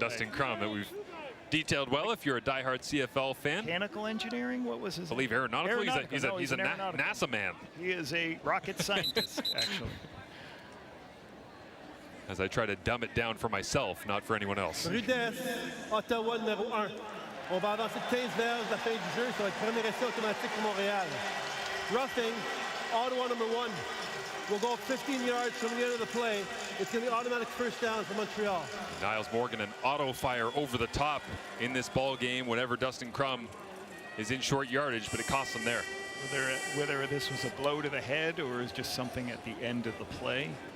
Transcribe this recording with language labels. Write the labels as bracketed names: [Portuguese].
[English] Dustin Crum, that we've detailed well if you're a diehard CFL fan. Mechanical engineering, what was his I believe aeronautical. He's a NASA man. He is a rocket scientist, actually. As I try to dumb it down for myself, not for anyone else. [French] Rudesse, Ottawa numéro 1. On va avancer de 15 verges à la fin du jeu. Ça va être premier essai automatique pour Montréal. [English] Roughing, Ottawa number 1. We'll go 15 yards from the end of the play. It's going to be automatic first down for Montreal. Niles Morgan, an auto fire over the top in this ball game whenever Dustin Crum is in short yardage, but it costs him there. Whether this was a blow to the head or is just something at the end of the play.